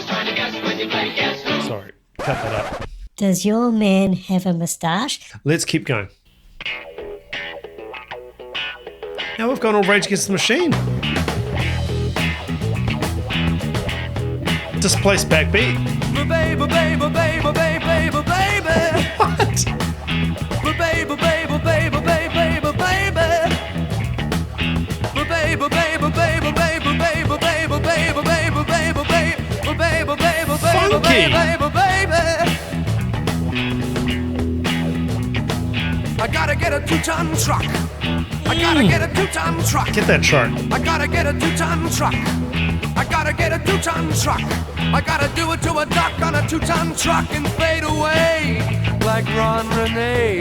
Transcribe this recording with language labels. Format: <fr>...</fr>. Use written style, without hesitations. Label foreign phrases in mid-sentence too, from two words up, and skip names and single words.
<en>Sorry, cut that up. Does your man have a moustache? Let's keep going. Now we've gone all Rage Against the Machine. Displaced backbeat. Baby, baby, baby, baby, baby, baby. What? Baby, baby, baby, baby, baby, baby. Baby, baby, baby, baby, baby, baby, baby, baby, baby, baby, baby, Funky. baby. I gotta get a 2-ton truck. I gotta get a 2-ton truck. Get that chart. I gotta get a 2-ton truck. I gotta get a 2-ton truck. I gotta do it to a duck on a 2-ton truck and fade away like Ron Renee.</en>